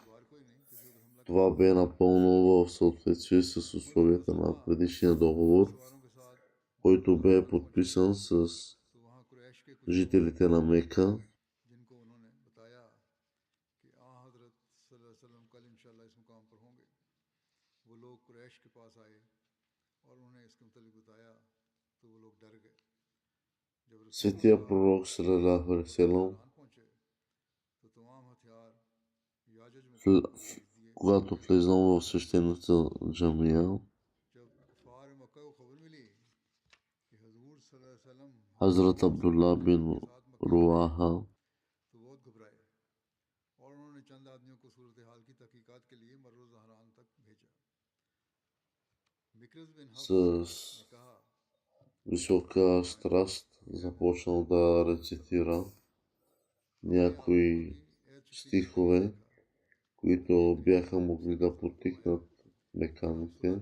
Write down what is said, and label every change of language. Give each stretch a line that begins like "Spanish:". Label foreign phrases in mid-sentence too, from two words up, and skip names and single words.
Bulgarian: Това бе напълно в съответствие с условията на предишния договор, който бе подписан с жителите на Мека. Светия пророк
Arabic: صلى الله عليه وسلم,
Bulgarian: когато влезнал в свещената джамия, Хазрат Абдулла бин Руаха с висока страст започнал да рецитира някои стихове, които бяха могли да потикнат меканите.